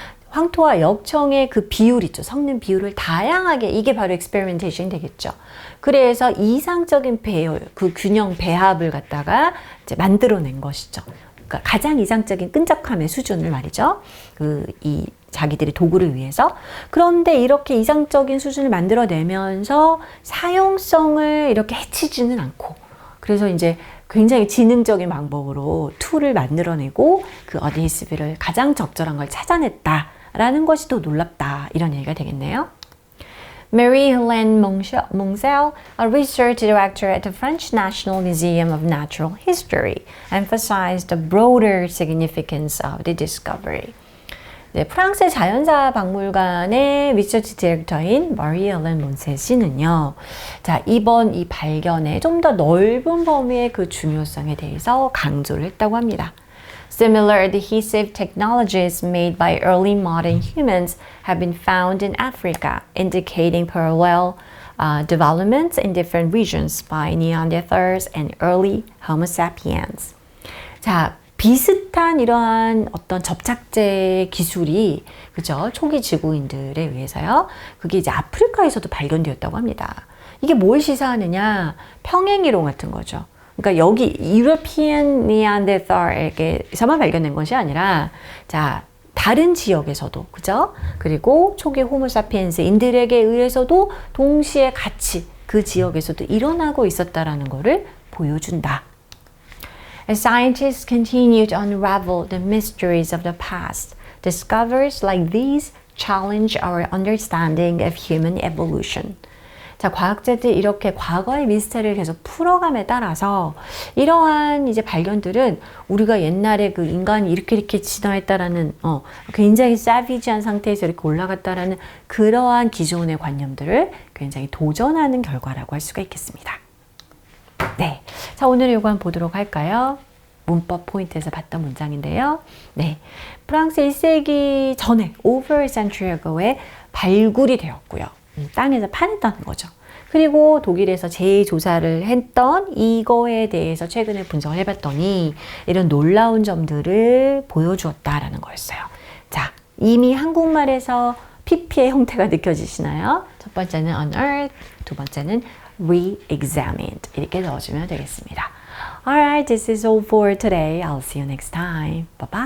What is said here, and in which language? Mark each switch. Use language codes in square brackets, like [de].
[ko] 황토와 역청의 그 비율 있죠. 섞는 비율을 다양하게, 이게 바로 experimentation 되겠죠. 그래서 이상적인 배열, 그 균형 배합을 갖다가 이제 만들어낸 것이죠. 그러니까 가장 이상적인 끈적함의 수준을 말이죠. 이 자기들의 도구를 위해서. 그런데 이렇게 이상적인 수준을 만들어내면서 사용성을 이렇게 해치지는 않고, 그래서 이제 굉장히 지능적인 방법으로 툴을 만들어내고 그 어드히시브를 가장 적절한 걸 찾아냈다라는 것이 더 놀랍다, 이런 얘기가 되겠네요. [en] Marie-Hélène Moncel, a research director at the French National Museum of Natural History, emphasized the broader significance of the discovery. [ko] 네, 프랑스 자연사 박물관의 리서치 디렉터인 마리-헬렌 몬셀 씨는요, 자, 이번 이 발견의 좀 더 넓은 범위의 그 중요성에 대해서 강조를 했다고 합니다. [en] Similar adhesive technologies made by early modern humans have been found in Africa, indicating parallel developments in different regions by Neanderthals and early Homo sapiens. [ko] 자, 비슷한 이러한 어떤 접착제 기술이, 그죠? 초기 지구인들에 의해서요. 그게 이제 아프리카에서도 발견되었다고 합니다. 이게 뭘 시사하느냐? 평행이론 같은 거죠. 그러니까 여기 유러피안 니안데르탈에게서만 발견된 것이 아니라, 자, 다른 지역에서도, 그죠? 그리고 초기 호모사피엔스인들에게 의해서도 동시에 같이 그 지역에서도 일어나고 있었다라는 것을 보여준다. [en] As scientists continue to unravel the mysteries of the past, discoveries like these challenge our understanding of human evolution. [ko] 자, 과학자들이 이렇게 과거의 미스터리를 계속 풀어감에 따라서 이러한 이제 발견들은 우리가 옛날에 그 인간이 이렇게 진화했다라는 굉장히 사비지한 상태에서 이렇게 올라갔다라는 그러한 기존의 관념들을 굉장히 도전하는 결과라고 할 수가 있겠습니다. 네, 자, 오늘 이거 한번 보도록 할까요? 문법 포인트에서 봤던 문장인데요. 네, 프랑스 1세기 전에 [en] over a century ago [ko] 에 발굴이 되었고요. 땅에서 파냈다는 거죠. 그리고 독일에서 재조사를 했던 이거에 대해서 최근에 분석을 해봤더니 이런 놀라운 점들을 보여주었다라는 거였어요. 자, 이미 한국말에서 PP의 형태가 느껴지시나요? 첫 번째는 unearthed, 두 번째는 re-examined 이렇게 넣어주면 되겠습니다. [en] Alright, this is all for today. I'll see you next time. Bye bye.